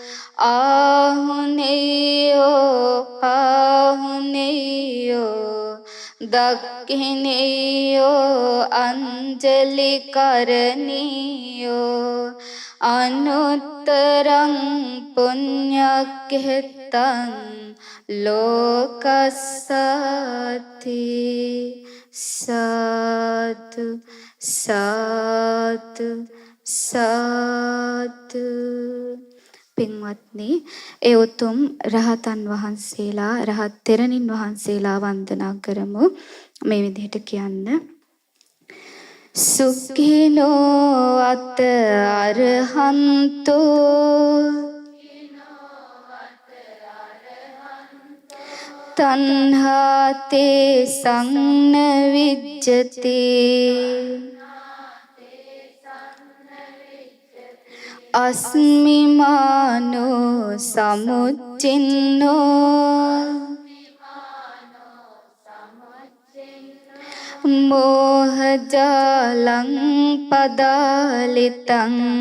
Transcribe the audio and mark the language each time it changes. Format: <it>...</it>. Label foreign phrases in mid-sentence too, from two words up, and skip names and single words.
<pi>ආහුනේයෝ පාහුනේයෝ දක්ඛිනේයෝ අංජලි කරණීයෝ අනුත්තරං පුඤ්ඤක්ඛෙත්තං ලෝකස්සති.</pi> <si>සාදු සාදු සාදු. පින්වත්නි, ඒ උතුම් රහතන් වහන්සේලා, රහත් තෙරණින් වහන්සේලා වන්දනා කරමු. මේ විදිහට කියන්න.</si> <pi>සුඛිනෝ අත අරහන්තෝ තණ්හාතේ සංන විජ්ජති අස්මිමානෝ සමුච්චින්නෝ මෝහජාලං පදාලිතං</pi>